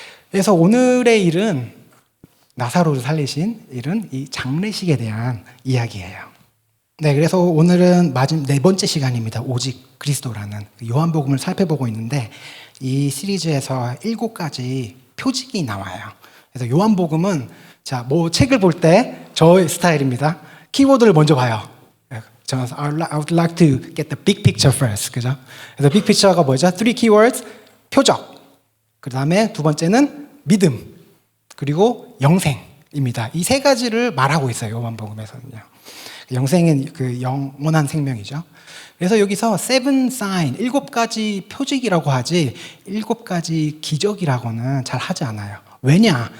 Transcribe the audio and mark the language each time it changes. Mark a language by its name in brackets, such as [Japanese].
[Korean] 그래서 오늘의 일은 나사로를 살리신 일은 이 장례식에 대한 이야기예요. 네, 그래서 오늘은 네 번째 시간입니다. 오직 그리스도라는 요한복음을 살펴보고 있는데 이 시리즈에서 7가지 표직이 나와요. 그래서 요한복음은 책을 볼 때 저의 스타일입니다. 키워드를 먼저 봐요. 저는 [English] I would like to get the big picture first. [Korean] 그죠? 그래서 big picture가 뭐죠? 3 keywords. 표적. 그 다음에 두 번째는 믿음. 그리고 영생입니다. 이 3가지를 말하고 있어요. 요한복음에서는요. 영생은 그 영원한 생명이죠. 그래서 여기서 7 sign, 7가지 표직이라고 하지 7가지 기적이라고는 잘 하지 않아요. 왜냐?